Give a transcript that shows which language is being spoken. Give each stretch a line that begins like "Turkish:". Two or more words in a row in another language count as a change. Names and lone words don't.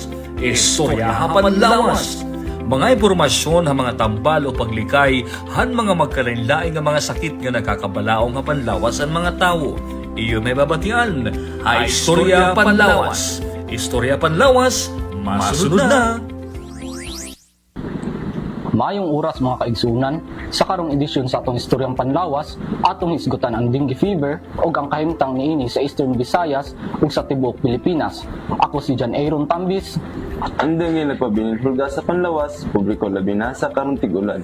Waray: Istoryahan Panlawas. Mga impormasyon han mga tambal o paglikay han mga magkalain-laing nga mga sakit nga nakakabalaong nga panlawas ang mga tao. Iyo may babatian. Istorya Panlawas. Istorya Panlawas. Masunod na.
Cebuano: Mayong oras mga kaigsunan, sa karong edisyon sa atong Istoryang Panlawas, atong hisgutan ang
English: dengue fever
Cebuano: o ang kahimtang niini sa Eastern Visayas ug sa tibuok Pilipinas. Ako si John Aaron Tambis. Ang dengue nagpabiling hulga sa Panlawas, publiko labi na sa karong tig-ulan.